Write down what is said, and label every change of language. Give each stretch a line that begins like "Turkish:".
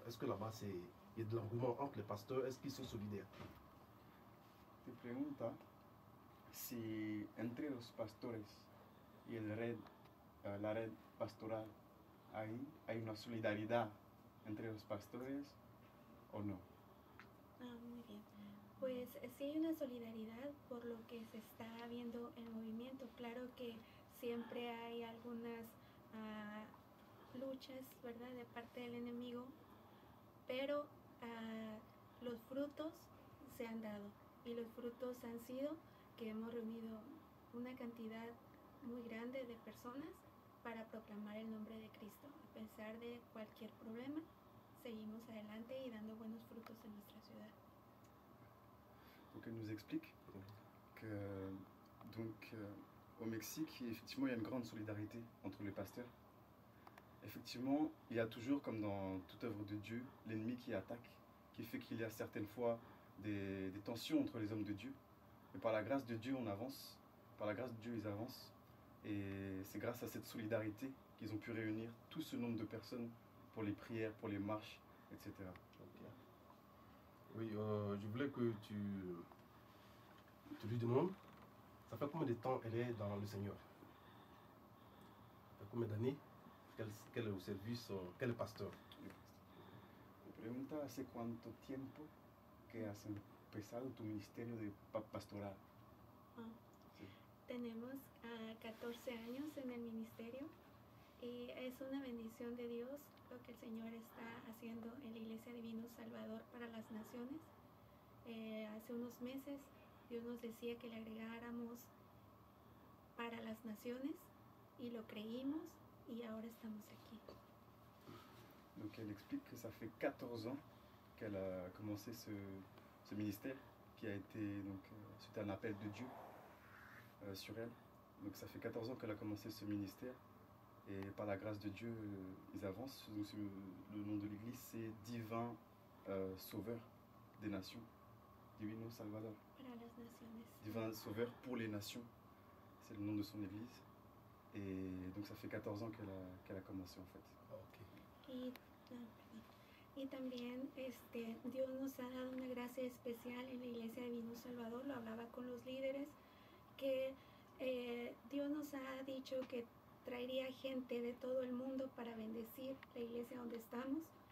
French: Est-ce que là-bas, il y a de l'engouement entre les pasteurs? Est-ce qu'ils sont solidaires?
Spanish: Te pregunta si entre los pastores y la red pastoral hay una solidaridad entre los pastores o no. Muy bien. Pues sí hay una solidaridad por lo que se está viendo el movimiento. Claro que siempre hay algunas luchas, ¿verdad?, de parte del enemigo, pero los frutos se han dado y los frutos han sido que hemos reunido una cantidad muy grande de personas para proclamar el nombre de Cristo. A pesar de cualquier problema, seguimos adelante y dando buenos frutos en nuestra ciudad.
French: Donc elle nous explique que donc, au Mexique, effectivement, il y a une grande solidarité entre les pasteurs. Effectivement, il y a toujours, comme dans toute œuvre de Dieu, l'ennemi qui attaque, qui fait qu'il y a certaines fois des tensions entre les hommes de Dieu. Mais par la grâce de Dieu, on avance. Par la grâce de Dieu, ils avancent. Et c'est grâce à cette solidarité qu'ils ont pu réunir tout ce nombre de personnes pour les prières, pour les marches, etc. Oui, je voulais que tu lui demandes, ça fait combien de temps elle est dans le Seigneur? Ça fait combien d'années qu'elle est au service, qu'elle est pasteur?
Spanish: Me pregunta hace cuánto tiempo que has empezado tu ministerio de pastoral. Tenemos 14 años en el ministerio y es una bendición de Dios lo que el Señor está haciendo en la Iglesia Divino Salvador para las naciones. Hace unos meses Dios nos decía que le agregáramos para las naciones y lo creímos y ahora estamos aquí.
French: Donc elle explique que ça fait 14 ans qu'elle a commencé ce ministère qui a été donc suite à un appel de Dieu sur elle. Donc ça fait 14 ans qu'elle a commencé ce ministère et par la grâce de Dieu ils avancent. Donc, le nom de l'église c'est Divin Sauveur des Nations, Divino Salvador.
Spanish: Para las naciones.
French: Divin Sauveur pour les nations, c'est le nom de son église. Et donc ça fait 14 ans qu'elle a commencé en fait.
Spanish: Y, y también Dios nos ha dado una gracia especial en la Iglesia de Divino Salvador. Lo hablaba con los líderes, que Dios nos ha dicho que traería gente de todo el mundo para bendecir la iglesia donde estamos.